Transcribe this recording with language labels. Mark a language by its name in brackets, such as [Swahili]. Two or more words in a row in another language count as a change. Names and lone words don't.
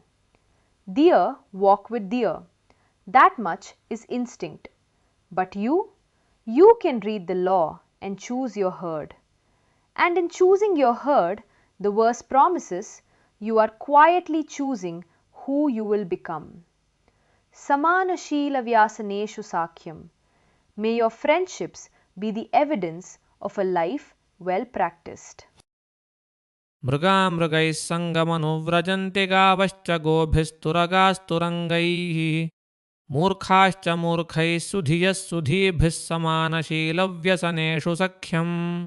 [English] Deer walk with deer. That much is instinct. But you can read the law and choose your herd. And in choosing your herd, the verse promises you are quietly choosing who you will become. [Sanskrit] समानशीलव्यसनेषु सख्यम्. [English] May your friendships be the evidence of a life well practiced. [Sanskrit] मृगामृगैः सङ्गमनुव्रजन्ति गावश्च गोभिस्तुरगास्तुरङ्गैः मूर्खाश्च मूर्खैः सुधियः सुधीभिः समानशीलव्यसनेषु सख्यम्